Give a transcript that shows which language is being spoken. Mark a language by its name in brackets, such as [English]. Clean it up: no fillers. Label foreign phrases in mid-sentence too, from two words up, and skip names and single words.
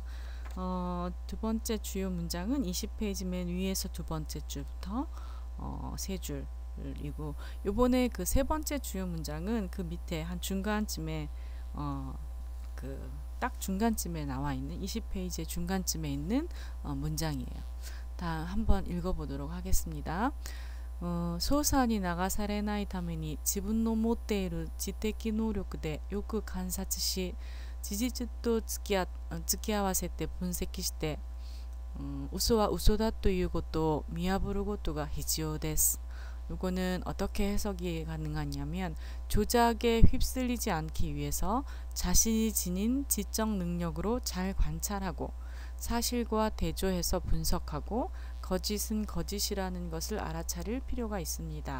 [Korean] 두 번째 주요 문장은 20페이지 맨 위에서 두 번째 줄부터 세 줄이고 요번에 그 세 번째 주요 문장은 그 밑에 한 중간쯤에 그 딱 중간쯤에 나와 있는 20페이지의 중간쯤에 있는 문장이에요. 다 한번 읽어보도록 하겠습니다. [Japanese] 捜査に流されないために自分の持っている知的能力でよく観察し事実と付き合わせて分析して嘘は嘘だということを見破ることが必要です. [Korean] 요거는 어떻게 해석이 가능하냐면 조작에 휩쓸리지 않기 위해서 자신이 지닌 지적 능력으로 잘 관찰하고 사실과 대조해서 분석하고 거짓은 거짓이라는 것을 알아차릴 필요가 있습니다.